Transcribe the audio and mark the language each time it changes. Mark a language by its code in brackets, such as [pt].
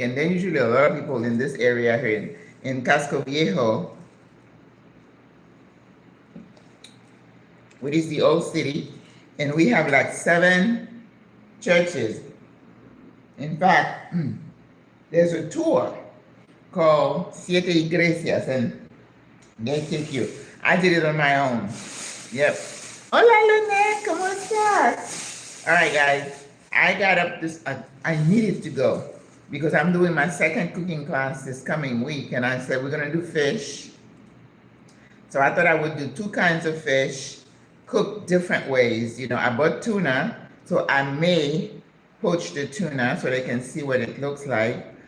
[en] And then usually a lot of people in this area here in Casco Viejo, which is the old city, and we have like 7 churches. In fact, there's a tour called Siete Iglesias, and they take you. I did it on my own. Yep. [es] Hola, Lynette, ¿cómo estás? [en] All right, guys. I got up this, I needed to go because I'm doing my second cooking class this coming week, and I said we're going to do fish. So I thought I would do 2 kinds of fish, cook different ways. You know, I bought tuna, so I may poach the tuna so they can see what it looks like.